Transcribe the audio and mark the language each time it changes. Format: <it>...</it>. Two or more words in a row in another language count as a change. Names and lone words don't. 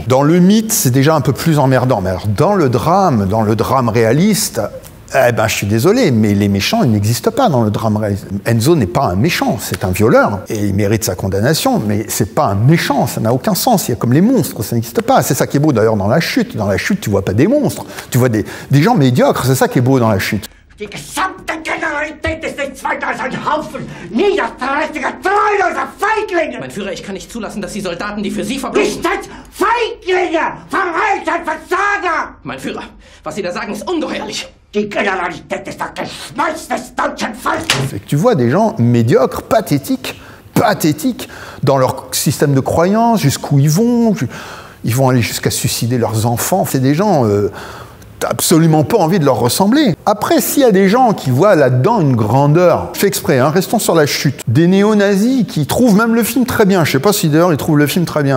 <fr>Dans le mythe, c'est déjà un peu plus emmerdant. Mais alors, dans le drame réaliste, je suis désolé, mais les méchants, ils n'existent pas dans le drame réaliste. Enzo n'est pas un méchant, c'est un violeur, et il mérite sa condamnation, mais c'est pas un méchant, ça n'a aucun sens. Il y a comme les monstres, ça n'existe pas. C'est ça qui est beau d'ailleurs dans La Chute. Dans La Chute, tu vois pas des monstres, tu vois des gens médiocres, c'est ça qui est beau dans La Chute.</fr> <de>Die gesamte Generalität ist nichts weiter als ein Haufen niederträchtiger, treuloser Feiglinge! Mein Führer, ich kann nicht zulassen, dass die Soldaten, die für Sie verbringen... Nicht als Feiglinge! Verreiter, Versager! Mein Führer, was Sie da sagen, ist ungeheuerlich. Die Generalität ist das Geschmeiß des deutschen Volkes!</de> <fr>Fait que tu vois des gens médiocres, pathétiques, dans leur système de croyance, jusqu'où ils vont aller jusqu'à suicider leurs enfants. C'est des gens... T'as absolument pas envie de leur ressembler. Après, s'il y a des gens qui voient là-dedans une grandeur, je fais exprès, restons sur La Chute, des néo-nazis qui trouvent même le film très bien, je sais pas si d'ailleurs ils trouvent le film très bien.</fr>